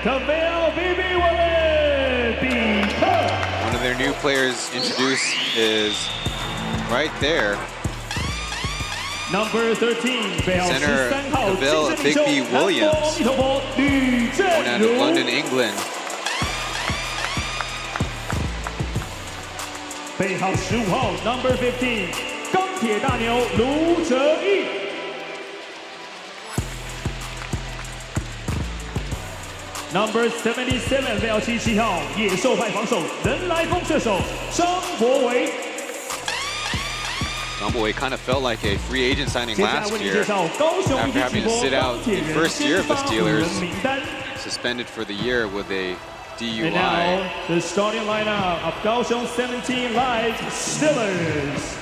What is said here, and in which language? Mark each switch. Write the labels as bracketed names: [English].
[English] one of their new players introduced is right there. Number 13, center Bill Big B Williams, born out of London, England. [Chinese] 背号15号 [English] Number 15， [Chinese] 钢铁大牛卢哲义。 [English] Number 77， [Chinese] 背号77号，野兽派防守人来疯射手张博维。 [English] Zhang Buwei kind of felt like a free agent signing last year after having to sit out the first year of the Steelers, suspended for the year with a DUI. And now the starting lineup of Kaohsiung 17 Live Steelers.